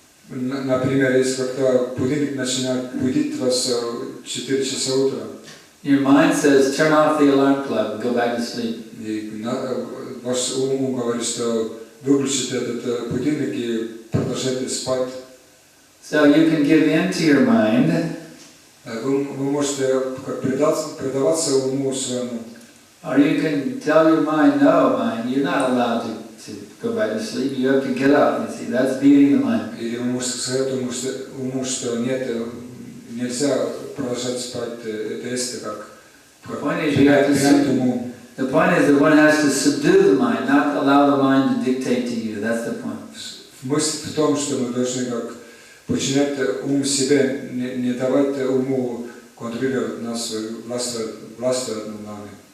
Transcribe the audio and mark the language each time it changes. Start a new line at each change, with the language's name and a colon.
Russian: Например, если когда будильник начинает будить вас в 4 часа утра.
English: Your mind says, turn off the alarm clock, go back to sleep.
Russian: И ваш ум говорит, что выключите этот будильник и продолжайте спать.
English: So you can give in to your mind.
Russian: Вы можете как предаваться уму своему.
English: Or you can tell your mind, no, mind, you're not allowed to go back to sleep. You have to get up. You see, that's beating the mind.
Russian: Или вы можете сказать уму, что нет, нельзя продолжать спать. Это есть как принять уму.
English: The point is that one has to subdue the mind, not allow the mind to dictate to you. That's the point.
Russian: Мысль в том, что мы должны как подчинять ум себе, не давать уму контролировать нас, властвовать над нами.